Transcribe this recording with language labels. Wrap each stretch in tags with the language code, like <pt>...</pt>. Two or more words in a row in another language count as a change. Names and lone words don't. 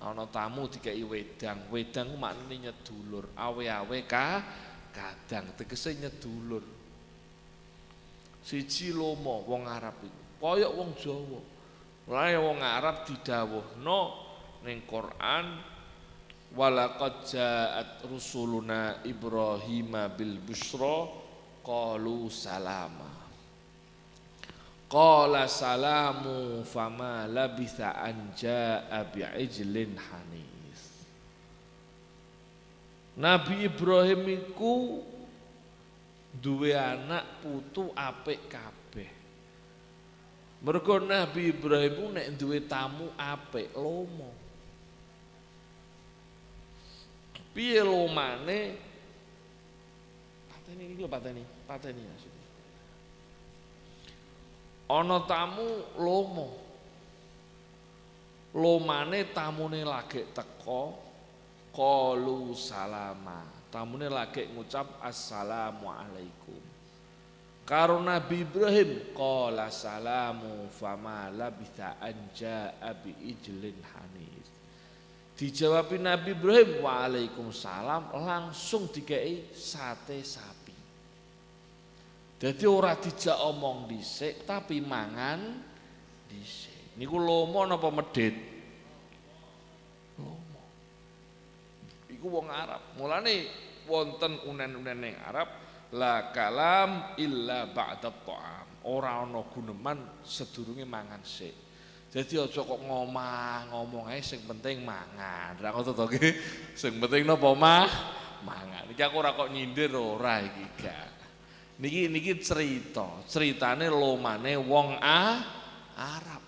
<jv>Ana tamu dikei wedang. Wedang ku maknane nyedulur. Awe-awe kadang tegese nyedulur. Siji lomo wong Arab iku kaya wong Jawa. Mulane wong Arab didhawuhno ning Quran</jv> <ar>ولقد جاءت رسلنا إبراهيم بالبشرى قالوا سلاما. قال سلام فما لبث أن جاء بعجل حنيذ.</ar> <jv>Nabi Ibrahim iku duwe anak putu apik kabeh. Mergo Nabi Ibrahim ku nek duwe tamu apik lomo. Piye lomane? Pateni iki lho pateni maksud. Ana tamu lomo. Lomane tamune lagi teko</jv> <ar>قالوا سلاما.</ar> <jv>Tamune lagi ngucap assalamualaikum. Karo Nabi Ibrahim</jv> <ar>قال سلام فما لبث أن جاء بعجل حنيذ.</ar> <jv>Dijawabi Nabi Ibrahim waalaikumsalam langsung dikei sate sapi. Jadi ora dijak omong dhisik tapi mangan dhisik. Niku lomo napa medhit? Lomo. Iku wong Arab. Mulane wonten unen-unen ning Arab</jv> <ar>لا كلام إلا بعد طعام.</ar> <jv>Ora ana guneman sedurunge mangan sik. Jadi aja kok ngomong ae sing penting mangan. Ra ngono to nggih. Sing penting napa mangan. Iki aku ora kok nyindir ora iki gak. Niki ceritane lomane wong Arab.</jv>